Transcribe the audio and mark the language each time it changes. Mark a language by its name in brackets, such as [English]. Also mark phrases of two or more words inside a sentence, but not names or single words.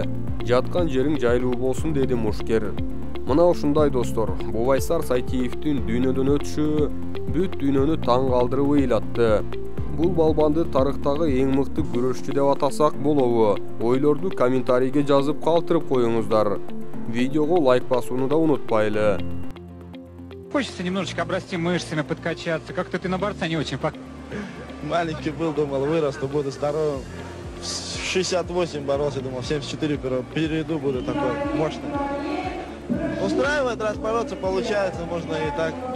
[Kyrgyz] Жаткан жериң жайлуу болсун деди мушкер. Мына ушундай достор, Бувайсар Сайтиевдин дүйнөдөн өтүшү бүт дүйнөнү таң калтырып ыйлатты. Бул балбанды тарыхтагы эң мыкты күрөшчү деп атасак болобу? Ойлорду комментарийге жазып калтырып коюңуздар. Видеого лайк басууну да унутпайлы. [Russian] Хочется немножечко обрасти мышцами, подкачаться. Как-то ты на борца не очень похож. Маленький был, думал, вырасту, буду здоровым. В 68 боролся, думал, в 74 перейду, буду такой мощный. Устраивает, раз бороться получается, можно и так.